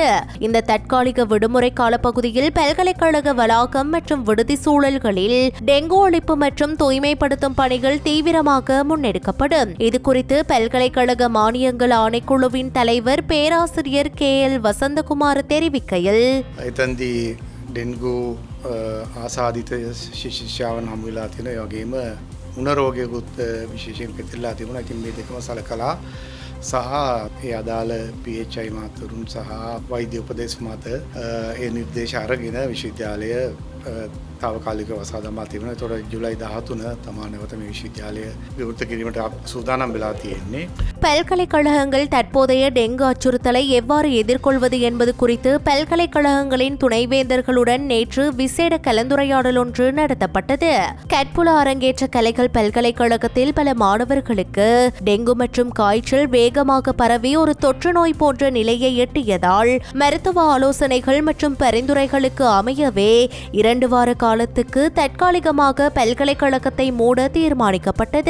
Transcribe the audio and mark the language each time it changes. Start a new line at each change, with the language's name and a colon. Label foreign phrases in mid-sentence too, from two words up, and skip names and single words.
Tamil: இந்த தற்காலிக விடுமுறை காலப்பகுதியில் பல்கலைக்கழக வளாகம் மற்றும் விடுதி சூழல்களில் டெங்கு ஒழிப்பு மற்றும் தூய்மைப்படுத்தும் பணிகள் தீவிரமாக முன்னெடுக்கப்படும். இதுகுறித்து பல்கலைக்கழக மானியங்கள் ஆணைக்குழுவின் தலைவர் பேராசிரியர் KL வசந்தகுமார் தெரிவிக்கையில்,
Sinhala: ඩෙන්ගු ආසාධිත ශිෂ්‍යාවන් හමු වෙලා තියෙන ඒ වගේම උණරෝගයකුත් විශේෂයෙන් පෙතිරලා තිබුණා. ඉතින් මේ දෙකම සලකලා සහ ඒ අදාළ PHI මහතුරුන් සහ වෛද්‍ය උපදේශ මත ඒ නිර්දේශ අරගෙන විශ්වවිද්‍යාලය තාවකාලික වසා දමා තිබුණා. ඒතකොට ජූලයි 13 තමා නැවත මේ විශ්වවිද්‍යාලය විවෘත කිරීමට සූදානම් වෙලා තියෙන්නේ.
Tamil: பல்கலைக்கழகங்கள் தற்போதைய டெங்கு அச்சுறுத்தலை எவ்வாறு எதிர்கொள்வது என்பது குறித்து பல்கலைக்கழகங்களின் துணைவேந்தர்களுடன் நேற்று விசேட கலந்துரையாடல் ஒன்று நடத்தப்பட்டது. கட்புல அரங்கேற்ற கலைகள் பல்கலைக்கழகத்தில் பல மாணவர்களுக்கு டெங்கு மற்றும் காய்ச்சல் வேகமாக பரவி ஒரு தொற்று நோய் போன்ற நிலையை எட்டியதால் மருத்துவ ஆலோசனைகள் மற்றும் பரிந்துரைகளுக்கு அமையவே 2 வார காலத்துக்கு தற்காலிகமாக பல்கலைக்கழகத்தை மூட தீர்மானிக்கப்பட்டது.